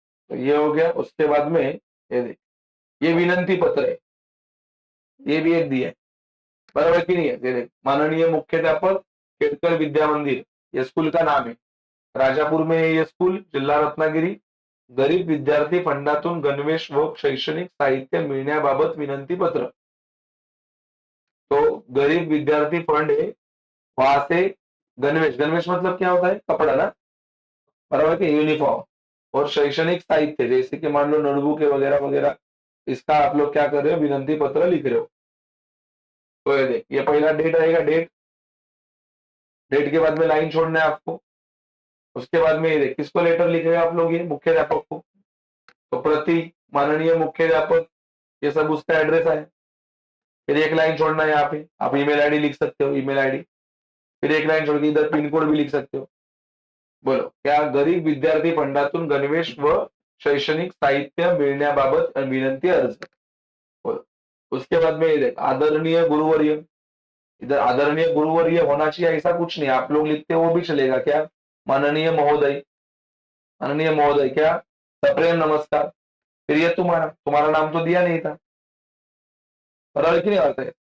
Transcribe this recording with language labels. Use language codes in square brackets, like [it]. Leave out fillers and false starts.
[hi] तो ये हो गया. उसके बाद में ये देख, ये विनंती पत्र है, ये भी एक दिया है, बराबर की नहीं है. ये देख, माननीय मुख्याध्यापक केड़कर विद्या मंदिर, ये स्कूल का नाम है. राजापूर में है ये स्कूल, जिल्हा रत्नागिरी. [mr] गरीब विद्यार्थी फंडातून गणवेश व शैक्षणिक साहित्य मिळण्याबाबत विनंती पत्र. [hi] तो गरीब विद्यार्थी फंड है, वहां से गणवेश, गणवेश मतलब क्या होता है, कपड़ा ना, बराबर के, यूनिफॉर्म. और शैक्षणिक साहित्य जैसे कि मान लो नोटबुक वगैरह वगैरह, इसका आप लोग क्या कर रहे हो, विनंती पत्र लिख रहे हो. तो ये देख, ये पहला डेट रहेगा, डेट. डेट के बाद में लाइन छोड़ना है आपको. उसके बाद में ये देख, किसको लेटर लिख रहे हो आप लोग, ये मुख्याध्यापक को. तो प्रति माननीय मुख्याध्यापक, ये सब उसका एड्रेस है. फिर एक लाइन छोड़ना है यहाँ पे, आप ईमेल आईडी लिख सकते हो, ईमेल आईडी. फिर एक लाइन छोड़ के इधर पिन कोड भी लिख सकते हो. बोलो, क्या [mr] गरीब विद्यार्थी फंडातून गणवेश व शैक्षणिक साहित्य मिळण्याबाबत विनंती अर्ज. [hi] बोलो. उसके बाद में ये देख, आदरणीय गुरुवर्य. इधर आदरणीय गुरुवर्य होना चाहिए ऐसा कुछ नहीं, आप लोग लिखते हो वो भी चलेगा. क्या, माननीय महोदय. माननीय महोदय क्या, सप्रेम नमस्कार. फिर ये तुम्हारा तुम्हारा नाम तो दिया नहीं था, बराबर की नहीं बात है.